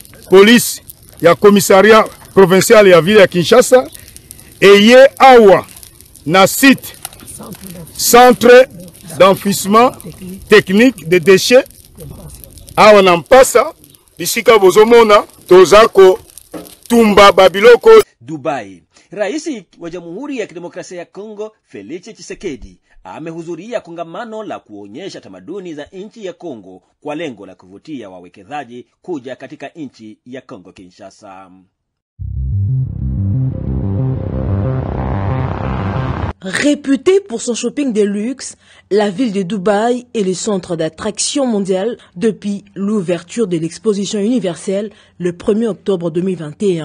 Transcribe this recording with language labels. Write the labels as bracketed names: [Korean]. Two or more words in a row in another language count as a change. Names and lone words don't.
[Lingala] Police ya [French] commissariat provincial [Lingala] ya ville ya Kinshasa eye awa na [French] site centre d'enfouissement technique de déchets [Lingala] awa na mpasa bisika bozomona tozako tumba babiloko. Dubai. [Swahili] Raisi wa Jamhuri ya Kidemokrasia ya Kongo Felix Tshisekedi amehudhuria kongamano la kuonyesha tamaduni za nchi ya Kongo kwa lengo la kuvutia wawekezaji kuja katika nchi ya Kongo Kinshasa. [French] Réputée pour son shopping de luxe, la ville de Dubaï est le centre d'attraction mondial depuis l'ouverture de l'exposition universelle le 1er octobre 2021.